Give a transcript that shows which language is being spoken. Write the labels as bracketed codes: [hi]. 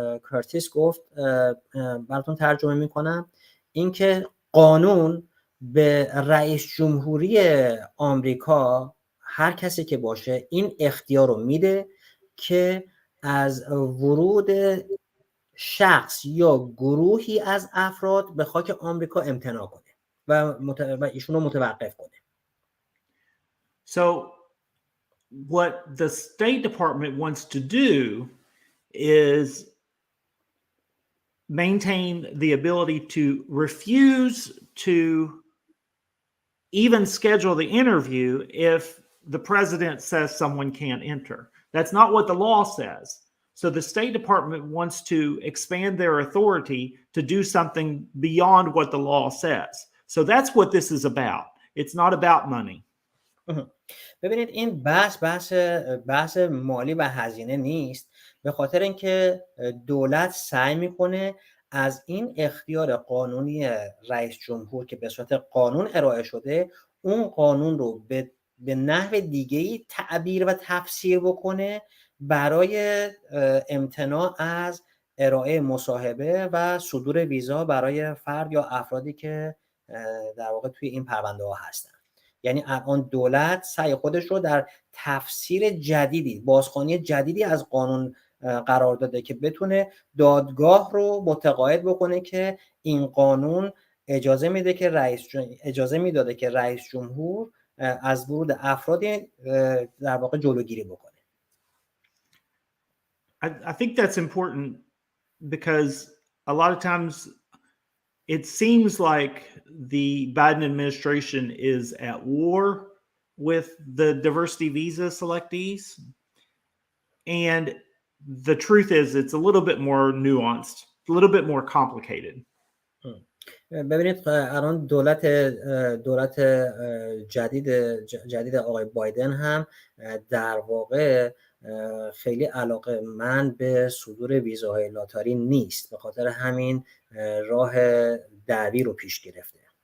[fa] کورتیس گفت براتون ترجمه میکنم، این که قانون به رئیس جمهوری آمریکا، هر کسی که باشه، این اختیار رو میده که از ورود شخص یا گروهی از افراد به خاک آمریکا امتناع کنه و ایشون رو متوقف کنه. [en] So what the State Department wants to do is maintain the ability to refuse to even schedule the interview if the president says someone can't enter. That's not what the law says. So the State Department wants to expand their authority to do something beyond what the law says. So that's what this is about. It's not about money. [fa] ببینید این بحث مالی و هزینه نیست، به خاطر اینکه دولت سعی میکنه از این اختیار قانونی رئیس جمهور که به صورت قانون ارائه شده، اون قانون رو به نحو دیگه‌ای تعبیر و تفسیر بکنه برای امتناع از ارائه مصاحبه و صدور ویزا برای فرد یا افرادی که در واقع توی این پرونده ها هستن. یعنی الان دولت سعی خودش رو در تفسیر جدیدی، بازخوانی جدیدی از قانون قرار داده که بتونه دادگاه رو متقاعد بکنه که این قانون اجازه میداده که رئیس جمهور از ورود افرادی در واقع جلوگیری بکنه. [en] I think that's important because a lot of times it seems like the Biden administration is at war with the diversity visa selectees. And the truth is it's a little bit more nuanced, a little bit more complicated. [fa] ببینید الان دولت جدید آقای بایدن هم در واقع خیلی علاقه‌مند به صدور ویزاهای لاتاری نیست، به خاطر همین راه دعوی رو پیش گرفته.